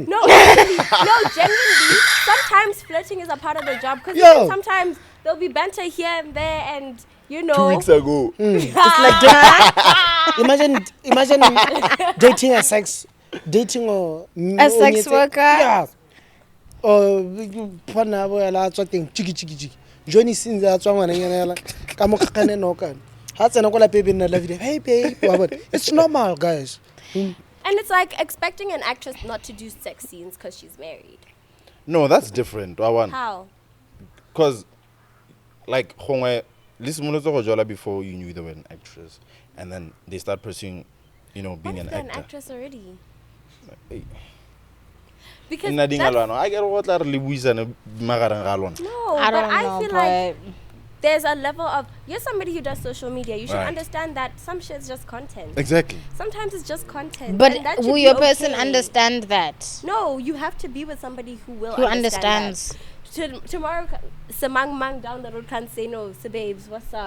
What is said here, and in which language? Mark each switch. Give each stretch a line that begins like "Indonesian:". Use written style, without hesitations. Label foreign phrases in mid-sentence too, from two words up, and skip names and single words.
English: No, genuinely, sometimes flirting is a part of the job. Because Yo. sometimes there'll be banter here and there, and you know. 2 weeks ago. It's like imagine dating a sex or A sex worker?
Tswana: Yeah. Or pona bo la tswa teng chiki chiki chiki. Johnny since a tswa ngwana nyana yala ka mo kakane no kana. Ha tsena ko la baby nna la video.
English: Hey babe,
Tswana: wa bona.
English: It's normal, guys. And it's like expecting an actress not to do sex scenes because she's married. No, that's different. How? Because, like, listen before you knew they were an actress, and then they start pursuing, you know, being What an if they're an actor. actress already? Hey. Because
Tswana: Nna ding
English: that's-
Tswana: alwana,
English: I get what
Tswana: la re le buisana magareng ga lona.
English: no, I but don't I know, feel but like there's a level of you're somebody who does social media. You should Right. understand that some shit's just content. Exactly. Sometimes it's just content. but and that should will be your person okay. understand that? No, you have to be with somebody who will Who understand understands? that. Tomorrow, Samang Mang down the road can't say no, so babes, what's up?